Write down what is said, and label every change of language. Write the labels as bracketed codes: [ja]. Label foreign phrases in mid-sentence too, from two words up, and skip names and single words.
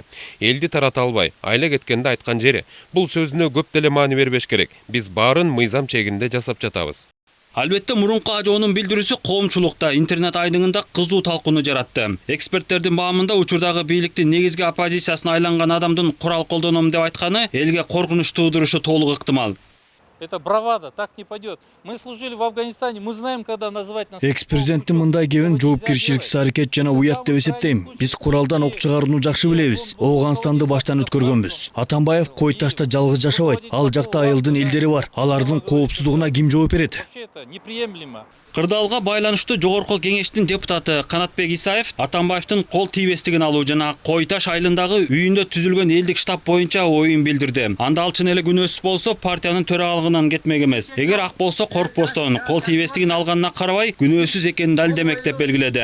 [ky] Элди тарата албай, айла кеткенде айткан жери. Бул сөзүнө көп деле маани бербеш керек. Биз баарын мыйзам чегинде жасап жатабыз. Албетте мурунку ажоонун билдирүүсү коомчулукта интернет айдыңында кызуу талкууну жаратты. Эксперттердин баамында учурдагы бийликтин негизги оппозициясына айланган адамдын курал колдоном деп айтканы элге коркунуч туудурушу толук ыктымал. [ru] Это бравада, так не пойдет. Мы служили в Афганистане, мы знаем, когда называть нас... [ky] Экс-президенттин мындай кебин жоопкерчиликсиз аракет жана уят деп эсептейм. Биз куралдан ок чыгарууну жакшы билебиз. Ооганстанды баштан өткөргөнбүз. Атамбаев Кой Ташта жалгыз жашабайт. Ал жакта айылдын элдери бар. Алардын коопсуздугуна ким жооп берет? [ru] Это неприемлемо. [ky] Кырдаалга байланыштуу жогорку кеңештин депутаты Канатбек Исаев Атамбаевдин кол тийбестигин алуу жана Кой Таш айылындагы үйүндө түзүлгөн элдик штаб боюнча оюн билдирди. Анда ал чын эле күнөөсүз болсо партиянын төрагалыгынан кетмек эмес. Эгер ак болсо коркпостон кол тийбестигин алганына карабай күнөөсүз экенин далилдемек деп белгиледи.